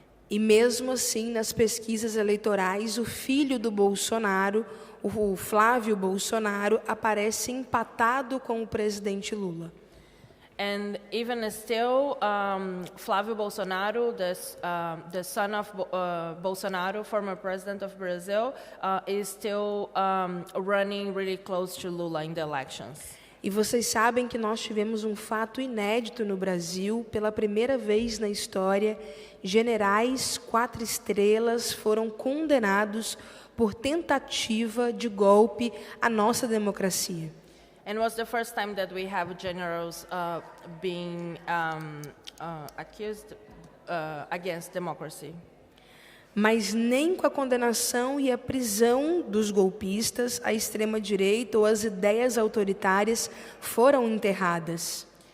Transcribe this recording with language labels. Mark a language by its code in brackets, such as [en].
[pt] E mesmo assim, nas pesquisas eleitorais, o filho do Bolsonaro, o Flávio Bolsonaro, aparece empatado com o presidente Lula. [en] And even still, Flávio Bolsonaro, the son of Bolsonaro, former president of Brazil, is still running really close to Lula in the elections. [pt] E vocês sabem que nós tivemos um fato inédito no Brasil. Pela primeira vez na história, generais 4 estrelas foram condenados por tentativa de golpe à nossa democracia. [en] And it was the first time that we have generals being accused against democracy. [pt] Mas nem com a condenação e a prisão dos golpistas, a extrema-direita ou as ideias autoritárias foram enterradas.